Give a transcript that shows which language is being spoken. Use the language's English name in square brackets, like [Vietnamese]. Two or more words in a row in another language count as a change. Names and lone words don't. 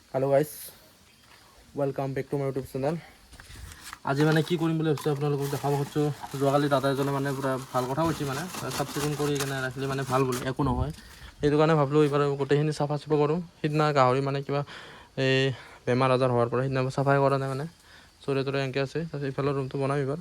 [English] Hello guys welcome back to my YouTube channel. [Assamese] आज माने কি কৰিম বুলি ভাবিছো আপোনালোকক দেখাব খুজিছো। যোৱাকালি দাদা এজনে মানে পুৰা ভাল কথা কৈছে, মানে চাফ চিকুণ কৰি কেনে ৰাখিলে মানে ভাল বুলি একো নহয়। সেইটো কাৰণে ভাবিলো এইবাৰ গোটেইখিনি চাফা চাফা কৰোঁ। সিদিনা গাহৰি মানে কিবা এই বেমাৰ আজাৰ হোৱাৰ পৰা সিদিনা চাফাই কৰা নাই, মানে চৰে তৰে এনেকৈ আছে। তাৰপিছত ইফালৰ ৰুমটো বনাম এইবাৰ।